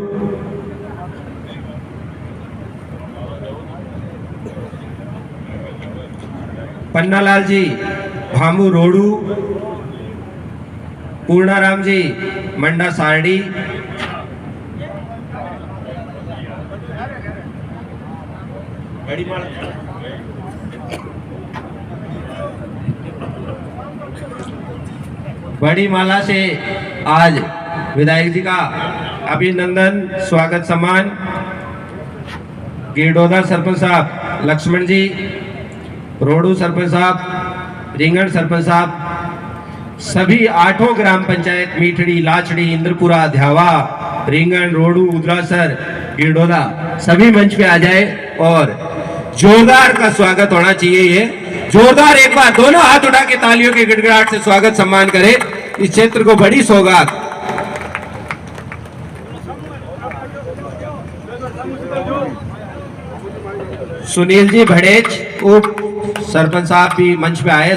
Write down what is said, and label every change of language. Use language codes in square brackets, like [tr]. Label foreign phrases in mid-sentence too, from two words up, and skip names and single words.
[hi] पन्नालाल जी भामू रोडू, पूर्णाराम जी मंडा सारडी, बड़ी माला से आज विधायक जी का अभिनंदन स्वागत सम्मान। गिरडोदा सरपंच साहब लक्ष्मण जी, रोडू सरपंच साहब, रिंगण सरपंच साहब, सभी 8 ग्राम पंचायत मीठड़ी, लाछड़ी, इंद्रपुरा, ध्यावा, रिंगण, रोडू, उद्रासर, गिरडोदा सभी मंच पे आ जाए और जोरदार का स्वागत होना चाहिए। ये जोरदार एक बार दोनों हाथ उठा के तालियों के गिड़गिड़ाहट से स्वागत सम्मान करें। इस क्षेत्र को बड़ी सौगात। सुनील जी भड़ेच उप सरपंच साहब भी मंच पे आए।